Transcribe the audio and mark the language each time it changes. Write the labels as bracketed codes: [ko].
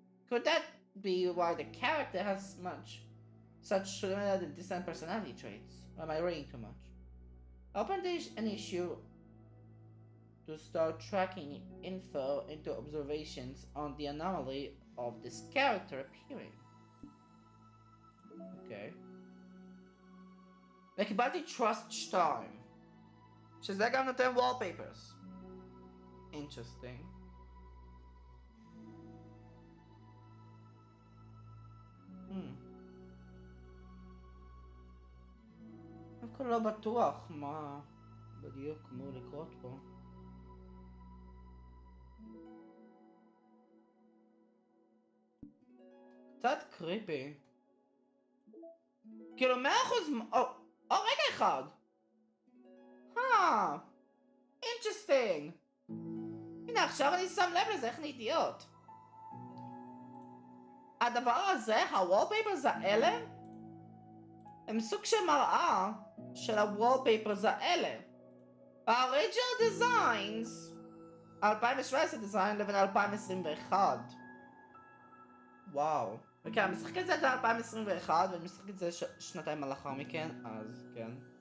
[en] Could that be why the character has such limited and distant personality traits? Or am I reading too much? Open an issue to start tracking info into observations on the anomaly of this character appearing. Okay. [he] וקיבלתי Trust 2, שזה גם נותן wallpapers. Interesting. דווקא לא בטוח מה בדיוק אמור לקרות פה. קצת קריפי. כאילו 100%. רגע אחד. [en] Interesting. [he] הנה עכשיו אני שם לב לזה, איך אני אידיוט. הדבר הזה, ה-wallpapers האלה, הם סוג של מראה של ה-wallpapers האלה. [en] ה-original designs, 2017 design לבין 2021. [he] וואו. וכן, אני משחק את זה עד 2021, ואני משחק את זה שנתיים לאחר מכן, אז כן.